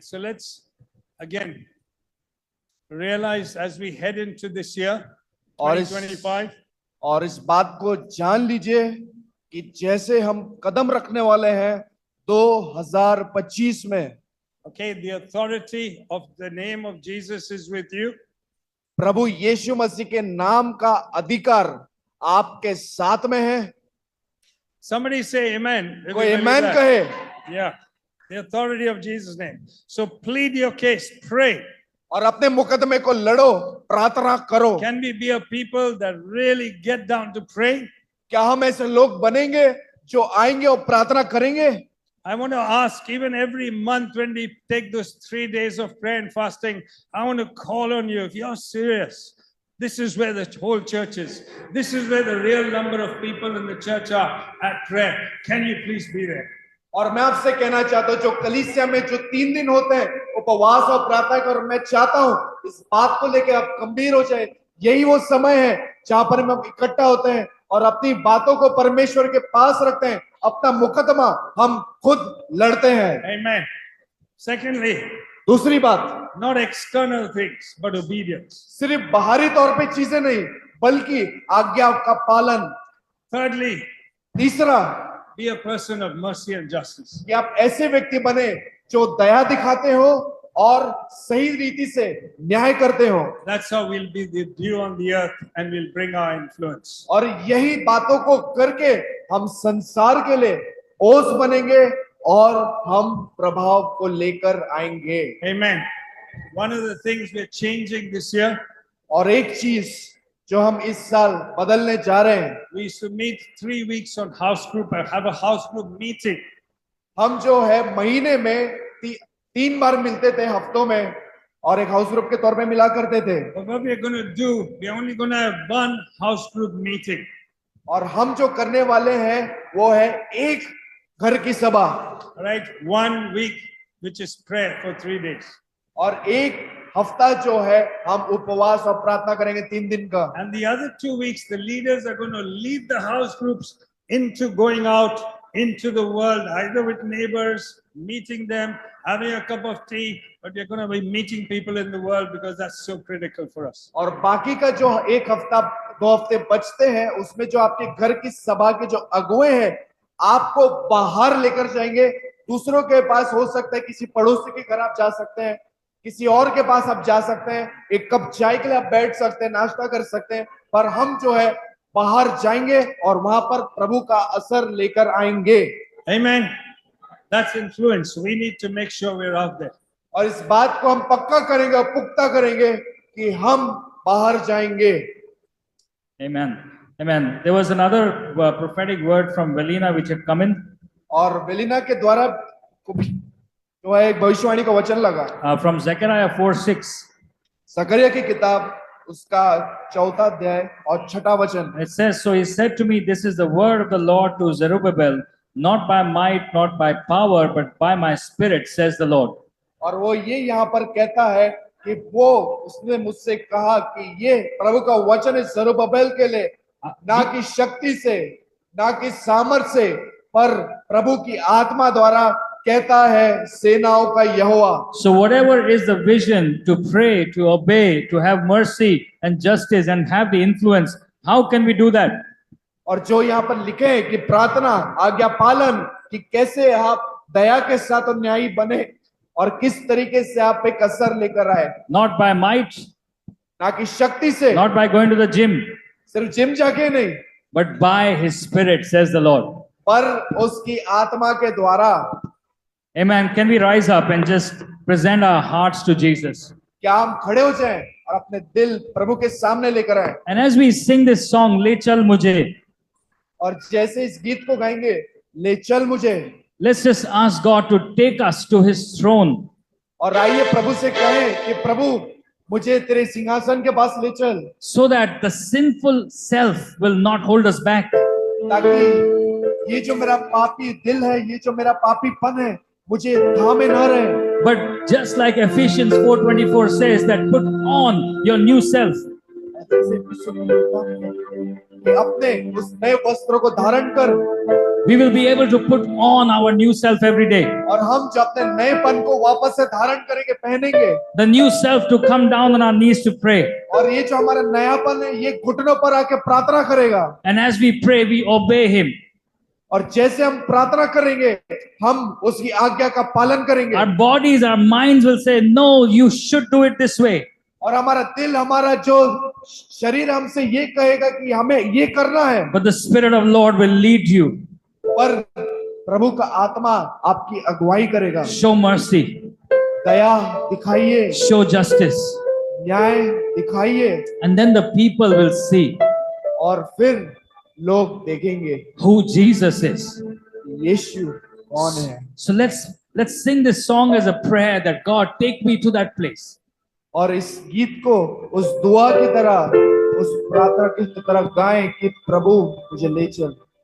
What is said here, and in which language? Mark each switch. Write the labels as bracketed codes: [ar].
[en] So let's again realize as we head into this year, [hi] और 2025, इस बात को जान लीजिए कि जैसे हम कदम रखने वाले हैं 2025 में, [en] okay, the authority of the name of Jesus is with you. [hi] प्रभु यीशु मसीह के नाम का अधिकार आपके साथ में है। [en] Somebody say amen. [hi] कोई [en] Everybody amen back. [hi] कहे। [en] Yeah, the authority of Jesus' name. So plead your case, pray. [hi] और अपने मुकदमे को लड़ो, प्रार्थना करो। [en] Can we be a people that really get down to pray? [hi] क्या हम ऐसे लोग बनेंगे जो आएंगे और प्रार्थना करेंगे? [en] I want to ask, even every month when we take those 3 days of prayer and fasting, I want to call on you. If you're serious, this is where the whole church is. This is where the real number of people in the church are at prayer. Can you please be there? [hi] और मैं आपसे कहना चाहता हूं, जो कलीसिया में जो 3 दिन होते हैं उपवास और प्रार्थना का, और मैं चाहता हूं इस बात को लेकर आप गंभीर हो जाए। यही वो समय है जहां पर हम इकट्ठा होते हैं और अपनी बातों को परमेश्वर के पास रखते हैं, अपना मुकदमा हम खुद लड़ते हैं। [en] Amen. Secondly, [hi] दूसरी बात, [en] not external things, but obedience. [hi] सिर्फ बाहरी तौर पे चीजें नहीं, बल्कि आज्ञा का पालन। [en] Thirdly, [hi] तीसरा, [en] be a person of mercy and justice. [hi] कि आप ऐसे व्यक्ति बने जो दया दिखाते हो और सही रीति से न्याय करते हो। [en] That's how we'll be the dew on the earth and we'll bring our influence. [hi] और यही बातों को करके हम संसार के लिए ओस बनेंगे और हम प्रभाव को लेकर आएंगे। [en] Amen. One of the things we're changing this year, [hi] और एक चीज जो हम इस साल बदलने जा रहे हैं, [en] we used to meet 3 weeks on house group and have a house group meeting. [hi] हम जो है महीने में 3 बार मिलते थे हफ्तों में, और एक हाउस ग्रुप के तौर पे मिला करते थे। [en] But what we're going to do, we're only going to have one house group meeting. [hi] और हम जो करने वाले हैं वो है एक घर की सभा, [en] Right? 1 week, which is prayer for 3 days. [hi] और एक हफ्ता जो है हम उपवास और प्रार्थना करेंगे 3 दिन का। [en] And the other 2 weeks, the leaders are going to lead the house groups into going out into the world, either with neighbors, meeting them, having a cup of tea, but we're going to be meeting people in the world because that's so critical for us. [hi] और बाकी का जो एक हफ्ता 2 हफ्ते बचते हैं, उसमें जो आपके घर की सभा के जो अगुए हैं आपको बाहर लेकर जाएंगे। दूसरों के पास हो सकता है, किसी पड़ोसी के घर आप जा सकते हैं, किसी और के पास आप जा सकते हैं, एक कप चाय के लिए आप बैठ सकते हैं, नाश्ता कर सकते हैं, पर हम जो है बाहर जाएंगे और वहां पर प्रभु का असर लेकर आएंगे। [en] Amen. That's influence. We need to make sure we're out there. [hi] और इस बात को हम पक्का करेंगे और पुख्ता करेंगे कि हम बाहर जाएंगे। [en] Amen. Amen. There was another prophetic word from Velina which had come in. [hi] और वेलिना के द्वारा जो है एक भविष्यवाणी का वचन लगा [en] From Zechariah 4:6. [hi] सकरिया की किताब उसका 4 अध्याय और 6 वचन। [en] It says, "So he said to me, This is the word of the Lord to Zerubbabel, not by might, not by power, but by my spirit, says the Lord." [hi] और वो ये यहाँ पर कहता है कि वो उसने मुझसे कहा कि ये प्रभु का वचन है जरुब्बाबेल के लिए, ना कि शक्ति से, ना कि सामर्थ से, पर प्रभु की आत्मा द्वारा कहता है सेनाओं का यहोवा। [en] So whatever is the vision to pray, to obey, to have mercy and justice and have the influence, how can we do that? [hi] और जो यहाँ पर लिखे हैं कि प्रार्थना, आज्ञा पालन, कि कैसे आप दया के साथ और न्यायी बने और किस तरीके से आप एक असर लेकर आए, [en] not by might, [hi] ना कि शक्ति से, [en] not by going to the gym, [hi] सिर्फ जिम जाके नहीं, [en] but by His Spirit, says the Lord. [hi] पर उसकी आत्मा के द्वारा। [en] Amen. Can we rise up and just present our hearts to Jesus? [hi] क्या हम खड़े हो जाएं और अपने दिल प्रभु के सामने लेकर आए, [en] And as we sing this song, Le Chal Mujhe, [hi] और जैसे इस गीत को गाएंगे, ले चल मुझे, [en] let's just ask God to take us to His throne. [hi] और आइए प्रभु से कहें कि प्रभु मुझे तेरे सिंहासन के पास ले चल, [en] So that the sinful self will not hold us back. [hi] ताकि ये जो मेरा पापी दिल है, ये जो मेरा पापीपन है, मुझे थामे ना रहे। [en] But just like Ephesians 4:24 says that put on your new self. [hi] कि अपने उस नए वस्त्रों को धारण कर, [en] We will be able to put on our new self every day. [hi] और हम जो अपने नएपन को वापस से धारण करेंगे, पहनेंगे, [en] The new self to come down on our knees to pray. [hi] और ये जो हमारा नयापन है, ये घुटनों पर आके प्रार्थना करेगा, [en] And as we pray, we obey Him. [hi] और जैसे हम प्रार्थना करेंगे, हम उसकी आज्ञा का पालन करेंगे, [en] Our bodies, our minds will say, no, you should do it this way. [hi] और हमारा दिल, हमारा जो शरीर हमसे ये कहेगा कि हमें ये करना है, [en] But the Spirit of Lord will lead you. [hi] पर प्रभु का आत्मा आपकी अगुवाई करेगा। [en] Show mercy, [hi] दया दिखाइए, [en] show justice. [hi] न्याय दिखाइए, [en] And then the people will see [hi] और फिर लोग देखेंगे [en] who Jesus is. [hi] यीशु कौन है। [en] So let's sing this song as a prayer that God take me to that place. [hi] और इस गीत को उस दुआ की तरह, उस प्रार्थना की तरह गाएं कि प्रभु मुझे ले चल।